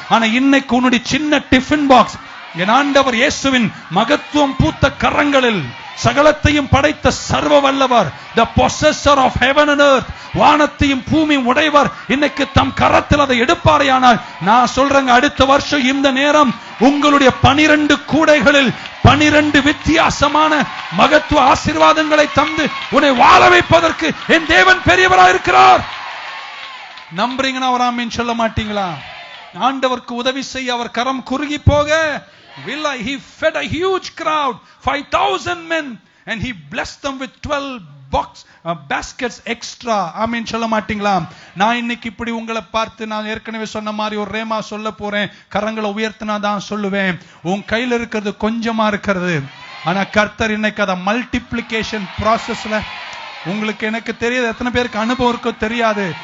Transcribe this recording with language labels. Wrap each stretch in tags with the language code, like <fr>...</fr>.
<ta>ஆனா இன்னைக்கு உன்னுடைய சின்ன டிஃபன் பாக்ஸ் என் ஆண்டவர் இயேசுவின் மகத்துவம் பூத்த கரங்களில் சகலத்தையும் படைத்த சர்வ வல்லவர்,</ta> <en>the possessor of heaven and earth,</en> <ta>வானத்தையும் பூமியும் உடையவர், இன்னைக்கு தம் கரத்தில் அதை எடுப்பாரையானால் நான் சொல்றேங்க, அடுத்த வருஷம் இந்த நேரம் உங்களுடைய 12 கூடைகளில் 12 வித்தியாசமான மகத்துவ ஆசீர்வாதங்களை தந்து உன்னை வாழ வைப்பதற்கு என் தேவன் பெரியவராக இருக்கிறார். நம்புறீங்கன்னா ஒரு ஆமீன் சொல்ல மாட்டீங்களா? ஆண்டவருக்கு உதவி செய்ய அவர் கரம் குறுகி போக</ta> <en>he fed a huge crowd, 5,000 men, and he blessed them with 12 baskets extra.</en> <ta>ஆமென் சொல்ல மாட்டீங்களா? நான் இன்னைக்கு இப்படி உங்களை பார்த்து நான் ஏற்கனவே சொன்ன மாதிரி ஒரு ரேமா சொல்ல போறேன். கரங்களை உயர்த்தினா தான் சொல்லுவேன். உன் கையில இருக்கிறது கொஞ்சமா இருக்கிறது, ஆனா கர்த்தர் இன்னைக்கு அத மல்டிப்ளிகேஷன் ப்ராசஸ்ல, உங்களுக்கு எனக்கு தெரியாது, எத்தனை பேருக்கு அனுபவம் இருக்கோ தெரியாது.</ta>